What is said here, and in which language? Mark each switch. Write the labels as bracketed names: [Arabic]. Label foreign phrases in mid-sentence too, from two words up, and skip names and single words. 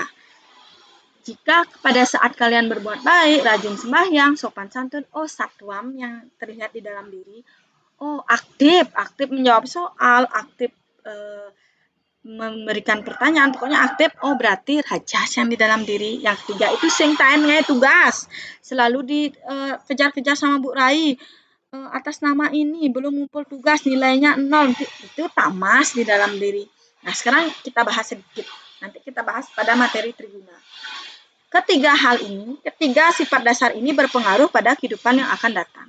[Indonesian] Jika pada saat kalian berbuat baik, rajin sembahyang, sopan santun, oh satwam yang terlihat di dalam diri. Oh aktif menjawab soal, aktif memberikan pertanyaan, pokoknya aktif. Oh berarti rajas yang di dalam diri. Yang ketiga itu [Balinese] sing taen ngai [Indonesian] tugas, selalu dikejar-kejar sama Bu Rai. Atas nama ini belum ngumpul tugas, nilainya 0, itu tamas di dalam diri. Nah sekarang kita bahas sedikit, nanti kita bahas pada materi triguna. Ketiga hal ini, ketiga sifat dasar ini berpengaruh pada kehidupan yang akan datang.